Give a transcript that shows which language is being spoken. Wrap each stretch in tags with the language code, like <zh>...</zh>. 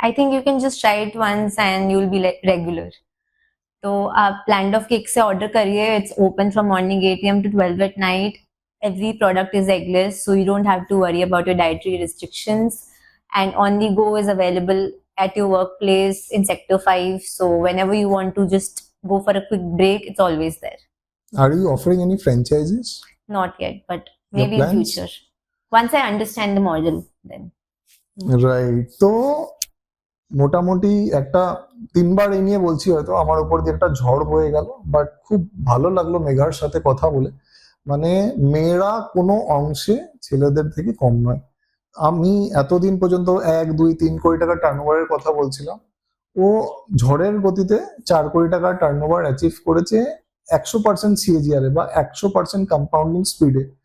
<en>I think you can just try it once and you'll be regular.</en> <hi>तो आप land of cake से order करिए.</hi> <en>It's open from morning 8 AM to 12 at night. Every product is eggless, so you don't have to worry about your dietary restrictions. And On The Go is available at your workplace in Sector 5. So whenever you want to just go for a quick break, it's always there. Are you offering any franchises? Not yet, but maybe in plans? future. Once I understand the model, then. Right.</en> <bn>তো মোটামুটি একটা 3বার এই নিয়ে বলছি, হয়তো আমার উপর দিয়ে একটা ঝড় বয়ে গেল, বাট খুব ভালো লাগলো মেঘার সাথে কথা বলে। মানে মেয়েরা কোনো অংশে ছেলেদের থেকে কম নয়। আমি এতদিন পর্যন্ত 1, 2, 3 কোটি টাকা টার্নওভারের কথা বলছিলাম, ও ঝড়ের গতিতে 4 কোটি টাকার টার্নওভার অ্যাচিভ করেছে 100% CAGR বা 100% কম্পাউন্ডিং স্পিডে।</bn>